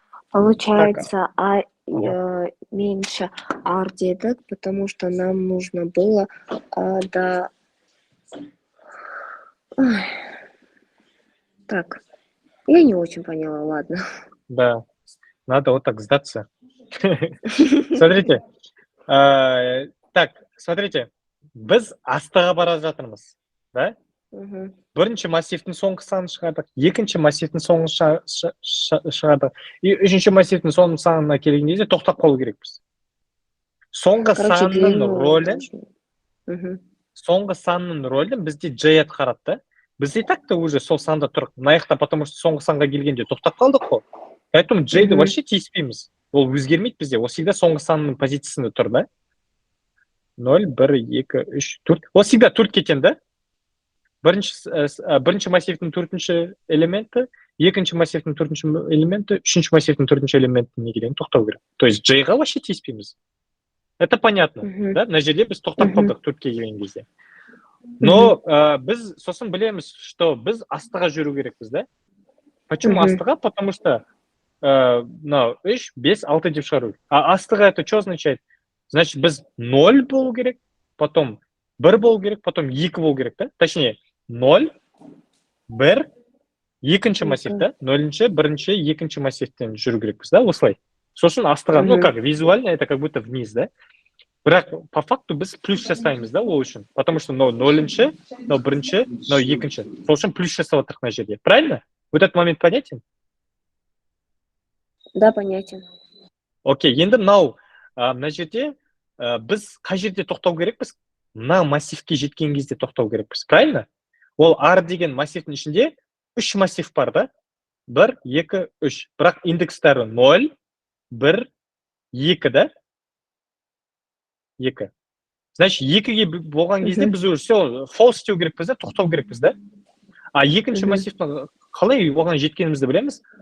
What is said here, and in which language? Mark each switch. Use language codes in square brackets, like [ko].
[ru] Получается, меньше R [kk] дедек, [ru] потому что нам нужно было до... Так, я не очень поняла, ладно. Да, надо вот так сдаться. Смотрите. Так, смотрите. [kk] біз астыға бара жатырмыз, да? Мгм. Бірінші массивтің соңғы санын шығардық, екінші массивтің соңғы шығардық, и үшінші массивтің соңғы санына келген кезде тоқтап қалу керекпіз. Соңғы [ru] Короче, [kk] санның [ru] длину [kk] рөлін, [ru] должен. Мгм. [kk] соңғы санның рөлін бізде J атқарады да. Біз [ru] и так-то уже [kk] сол санда тұрық. Мына жақта, [ru] потому что [kk] соңғы санға келгенде тоқтап қалдық қой. [ru] Поэтому J-ді Мгм. вообще [kk] тиіспейміз. Ол өзгермейді бізде. Ол [ru] всегда [kk] соңғы санның позициясында тұр, да? 0, 1, 2, 3, 4. Ол всегда 4 кетен, да? Бірінші массивтің төртінші элементі, екінші массивтің төртінші элементі, үшінші массивтің төртінші элементіне келген тоқтау керек. [ru] То есть J-ға вообще [kk] тиіспейміз. [ru] Это понятно, Мгм. [kk] да? Мына жерде біз тоқтап Мгм. қалдық 4-ке келген кезде. Но біз сосын білеміз, [ru] что [kk] біз астыға жүру керекпіз, да? [ru] Почему Мгм. [kk] астыға? Потому что мынау 3, 5, 6 деп шығару. [ru] А астыға это что означает? Значит, [kk] біз 0 болу керек, [ru] потом [kk] 1 болу керек, потом 2 болу керек, да? Точнее, 0, 1, екінші массив, да? 0-ші, 1-ші, екінші массивтен жүру керекпіз, да? Осылай. Сосын астыға, [ru] ну как, визуально это как будто вниз, да? [kk] Бірақ [ru] по факту [kk] біз плюс жасаймыз, да, ол үшін. [ru] Потому что [kk] 0-ші, 1-ші, 2-ші. Сол үшін плюс жасап отырмыз мына жерде. [ru] Правильно? Вот этот момент понятен? Да, понятен. [kk] Окей, енді мынау мына жерде біз қай жерде тоқтау керекпіз? Мына массивке жеткен кезде тоқтау керекпіз. [ru] Правильно? [kk] Ол R деген массивтің ішінде 3 массив бар, да? 1, 2, 3. Бірақ индекстері 0, 1, 2, да? 2. [ru] Значит, [kk] 2-ге болған кезде біз [ru] уже все [kk] false істеу керекпіз, да? Тоқтау керекпіз, да? А екінші массивтің қалай оған жеткенімізді білеміз?